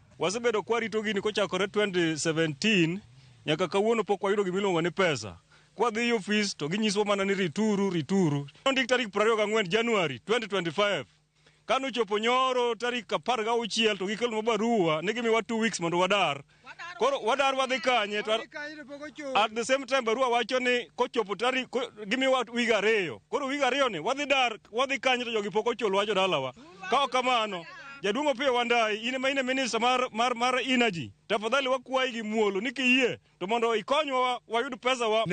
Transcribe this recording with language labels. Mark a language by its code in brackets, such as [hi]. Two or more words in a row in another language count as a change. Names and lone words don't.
[luo] Wasebedo kwarito gini kochakore 2017 nyaka kawuono pok wayudo gimiluongo ni pesa. Kwa dhi ofis to ginyiswa mana ni rituru. Ondik tarik 24 Januari 2025. Kano chopo nyoro tarik 16 to gikelwa barua ni gimiwa 2 weeks mondo wadar. Koro wadar wadhi kanye to [en] at the same time [luo] barua wacho ni kochopo tarik gimiwa wig 2. Koro wig 2 ni wadhi dar, wadhi kanye to jogi pok ochulwa jo dalawa. Ka ok kamano Jaduong' Opiyo Wandayi, ine ma ine minister mar energy, tafadhali wakwayi gi muolo ni kiyie to mondo ikonywa wayud pesa wa.